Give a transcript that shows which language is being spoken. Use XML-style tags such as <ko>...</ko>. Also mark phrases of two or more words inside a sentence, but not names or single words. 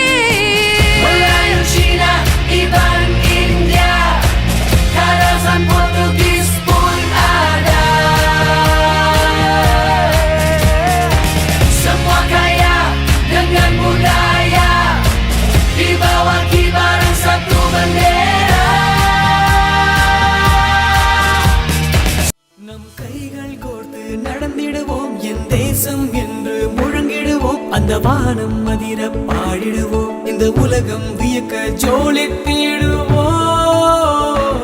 <ms>Melayu, Cina, Iban, India, Karasan, Portugis pun ada. Semua kaya dengan budaya, di bawah kibaran satu bendera.</ms> <ta>நம் கைகள் கோர்த்து நடந்திடுவோம், என் தேசம் என்று முழங்கிடுவோம். அந்த வானம் அதிர பாடிடுவோம், இந்த உலகம் வியக்க ஜோலித்திடுவோம்.</ta>